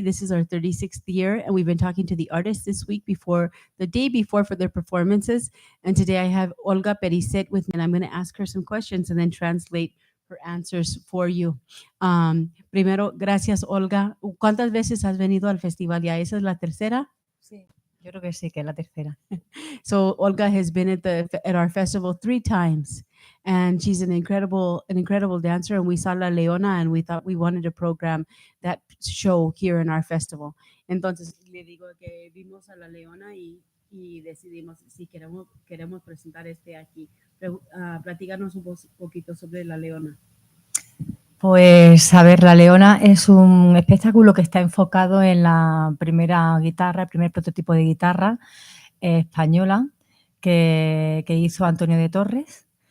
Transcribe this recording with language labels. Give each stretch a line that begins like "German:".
English: This is our 36th year, and we've been talking to the artists this week the day before for their performances. And today I have Olga Pericet with me, and I'm going to ask her some questions and then translate her answers for you.
Spanish: Primero, gracias, Olga. ¿Cuántas veces has venido al festival? ¿Ya esa es la tercera? Sí, yo creo que sí, que es la tercera.
English: So Olga has been at our festival 3 times, and she's an incredible dancer. And we saw La Leona, and we thought we wanted to program that show here in our festival.
Spanish: Entonces le digo que vimos a La Leona y decidimos si queremos presentar aquí. Platícanos un poquito sobre La Leona. Pues, a ver, La Leona es un espectáculo que está enfocado en la primera guitarra, el primer prototipo de guitarra española que hizo Antonio de Torres.